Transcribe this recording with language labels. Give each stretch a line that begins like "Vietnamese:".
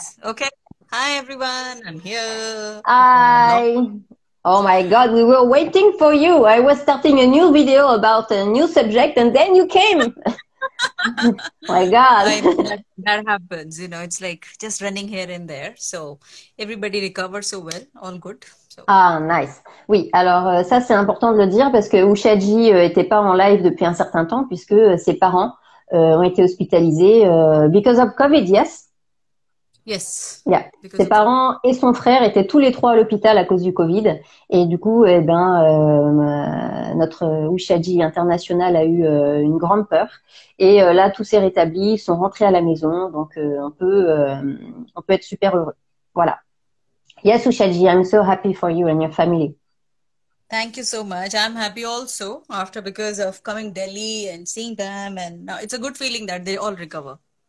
English: nice. Okay. Hi everyone. I'm here. Long Hi. Oh my God, we were waiting for you. I was starting a new video about a new subject and then you came. My I God. know that happens, it's like just running here and there. So everybody recovers so well, all good. So Ah, nice.
French: Oui, alors ça c'est important de le dire parce que Ushaji était pas en live depuis un certain temps puisque ses parents ont été hospitalisés
English: because of COVID, yes. yes, Yeah. because
French: Ses
English: of
French: parents et son frère étaient tous les trois à l'hôpital à cause du Covid. Et du coup, eh ben, notre Ushaji international a eu une grande peur. Et là, tout s'est rétabli, ils sont rentrés à la maison. Donc, on peut être super heureux. Voilà.
English: Yes, Ushaji, I'm so happy for you and your family. Thank you so much. I'm happy also after because of coming Delhi and seeing them, and now it's a good feeling that they all recover.